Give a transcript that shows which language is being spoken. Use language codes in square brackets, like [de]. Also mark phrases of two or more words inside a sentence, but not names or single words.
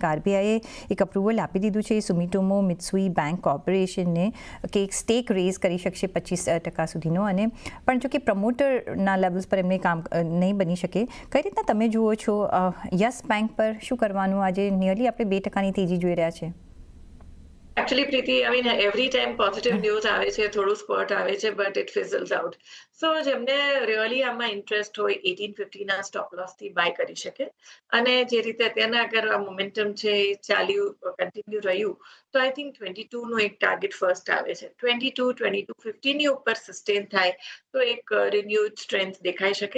[gu] આરબીઆઈએ એક અપ્રુવલ આપી દીધું છે સુમિટોમો મિત્સુઈ બેંક કોર્પોરેશનને કે એક [en] stake raise [gu] કરી શકશે 25% સુધીનો, અને પણ જો કે પ્રમોટરના લેવલ્સ પર એમને કામ નહીં બની શકે. કઈ રીતના તમે જુઓ છો યસ બેંક પર શું કરવાનું? આજે નિયરલી આપણે 2%ની તેજી જોઈ રહ્યા છે. [en] Actually, Preeti, I mean, every time positive news [gu] આવે છે, થોડું spot આવે છે, [en] but it fizzles out. [gu] So, જેમને really આમાં ઇન્ટરેસ્ટ હોય 1850 ના [en] stop loss [gu] થી બાય કરી શકે, અને જે રીતે અત્યારના અગર આ મોમેન્ટમ છે એ ચાલ્યું કન્ટિન્યુ રહ્યું તો [en] I think [gu] 22 નો એક ટાર્ગેટ ફર્સ્ટ આવે છે. 2250 ની ઉપર સસ્ટેન થાય તો એક [en] renewed strength [gu] દેખાઈ શકે.